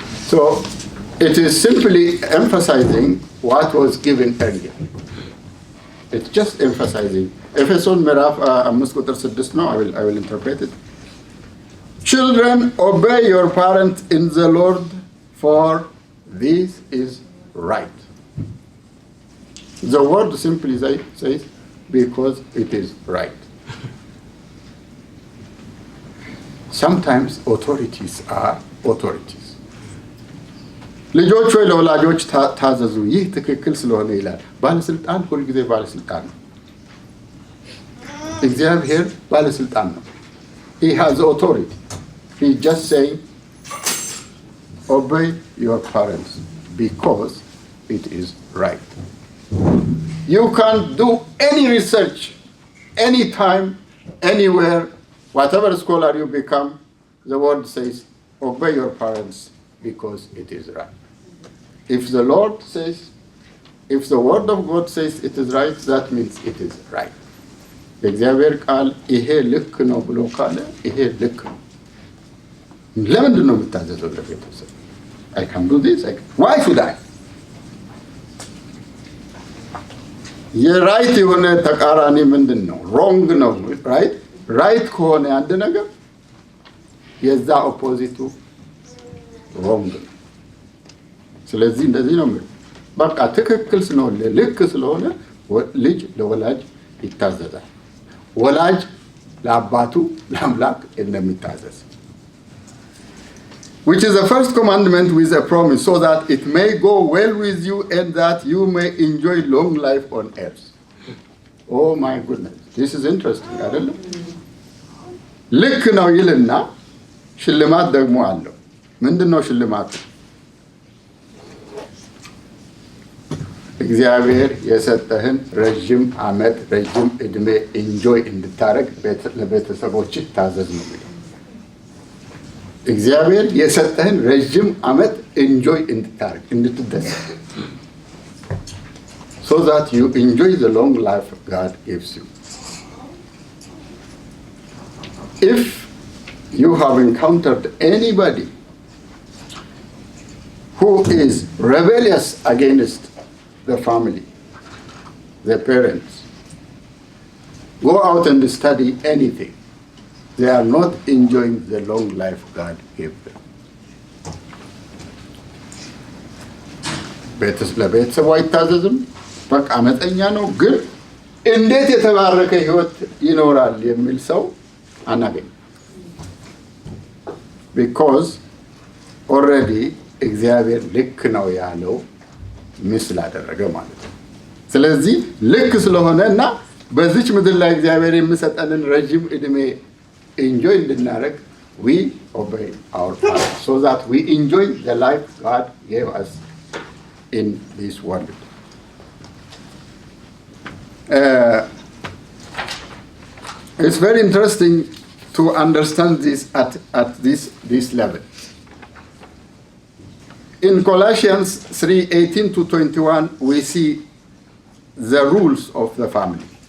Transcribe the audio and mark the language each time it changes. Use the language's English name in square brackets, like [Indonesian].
[English] So it is simply emphasizing what was given earlier. It's just emphasizing. [Amharic] Epheson ምዕራፍ 5 ቁጥር 6 ነው. [English] I will interpret it. Children, obey your parents in the Lord, for this is right. The word simply says, because it is right. Sometimes authorities are authorities. [Amharic] ልጆች ወይ ለወላጆች ታዘዙ፣ ይህ ትክክል ስለሆነ ይላል። ባለስልጣን ሁልጊዜ ባለስልጣን ነው። እግዚአብሔር ባለስልጣን ነው። [English] He has authority. He just saying, obey your parents because it is right. You can't do any research, anytime, anywhere, whatever scholar you become, the word says, obey your parents because it is right. If the Lord says, if the word of God says it is right, that means it is right. [Amharic] እግዚአብሔር ቃል ይሄ ልክ ነው ብሎ ካለ ይሄ ልክ ነው። ለምንድን ነው የምታዘዘው ለቤተሰብ? [English] I can do this. Why should I? [Amharic] የራይት የሆነ ተቃራኒ ምንድን ነው? ሮንግ ነው። ራይት ከሆነ አንድ ነገር የዛ ኦፖዚቱ ሮንግ ነው። ስለዚህ እንደዚህ ነው የሚለው። በቃ ትክክል ስለሆነ ልክ ስለሆነ ልጅ ለወላጅ ይታዘዛል። ወላጅ ለአባቱ ለአምላክ እንደሚታዘዝ. [English] Which is the first commandment with a promise, so that it may go well with you and that you may enjoy long life on earth. Oh my goodness, this is interesting, [Amharic] አይደለም? ልክ ነው ይልና ሽልማት ደግሞ አለው። ምንድን ነው ሽልማቱ? እግዚአብሔር የሰጠህን ረጅም ዓመት ረጅም እድሜ ኢንጆይ እንድታረግ ለቤተሰቦችህ ታዘዝ ነው የሚለው። እግዚአብሔር የሰጠህን ረጅም ዓመት ኢንጆይ እንድታረግ እንድትደሰት, [English] so that you enjoy the long life God gives you. If you have encountered anybody who is rebellious against the family, the parents, go out and study anything. They are not enjoying the long life God gave them. [Amharic] ለቤተሰቡ አይታዘዝም፣ በቃ አመፀኛ ነው። ግን እንዴት የተባረከ ህይወት ይኖራል የሚል ሰው አናገኝ። [English] because already [Amharic] እግዚአብሔር ልክ ነው ያለው ምስል አደረገ ማለት ነው። ስለዚህ ልክ ስለሆነ እና በዚች ምድር ላይ እግዚአብሔር የሚሰጠንን ረጅም እድሜ enjoy እንድናረግ [English] we obey our parents, so that we enjoy the life God gave us in this world. It's very interesting to understand this at this level. In Colossians 3:18 to 21, we see the rules of the family.